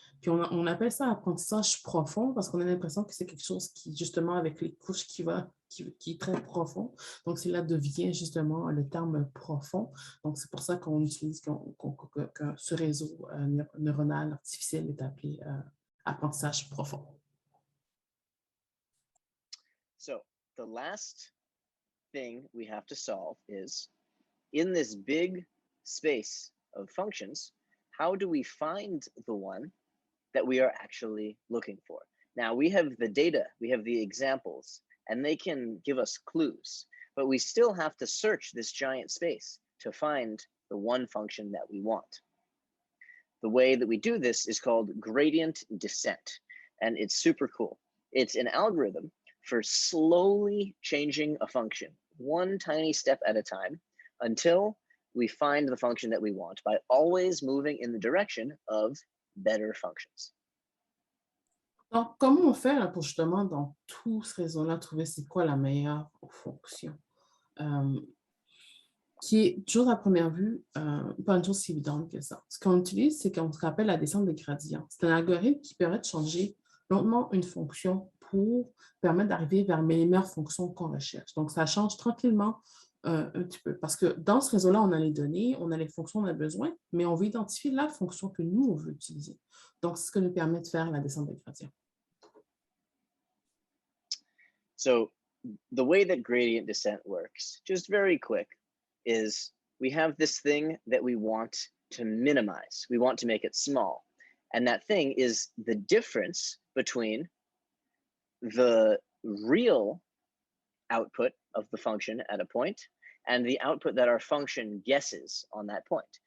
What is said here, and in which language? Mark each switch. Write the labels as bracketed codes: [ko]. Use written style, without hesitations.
[fr] Puis on appelle ça apprentissage profond parce qu'on a l'impression que c'est quelque chose qui, justement, avec les couches qui est très profond. Donc, cela devient justement le terme profond. Donc, c'est pour ça qu'on utilise que ce réseau neuronal artificiel est appelé apprentissage profond. [en] So, the last thing we have to solve is, in this big space of functions, how do we find the one that we are actually looking for? Now, we have the data, we have the examples, and they can give us clues, but we still have to search this giant space to find the one function that we want. The way that we do this is called gradient descent, and it's super cool. It's an algorithm for slowly changing a function, one tiny step at a time, until we find the function that we want by always moving in the direction of better functions. [fr] Donc, comment on fait là, pour justement, dans tout ce réseau-là, trouver c'est quoi la meilleure fonction? Qui est toujours à première vue pas une chose si évidente que ça. Ce qu'on utilise, c'est qu'on se rappelle la descente des gradients. C'est un algorithme qui permet de changer lentement une fonction pour permettre d'arriver vers les meilleures fonctions qu'on recherche. Donc, ça change tranquillement un petit peu. Parce que dans ce réseau-là, on a les données, on a les fonctions dont on a besoin, mais on veut identifier la fonction que nous, on veut utiliser. Donc, c'est ce que nous permet de faire la descente des gradients. [en] So the way that gradient descent works, just very quick, is we have this thing that we want to minimize. We want to make it small. And that thing is the difference between the real output of the function at a point and the output that our function guesses on that point.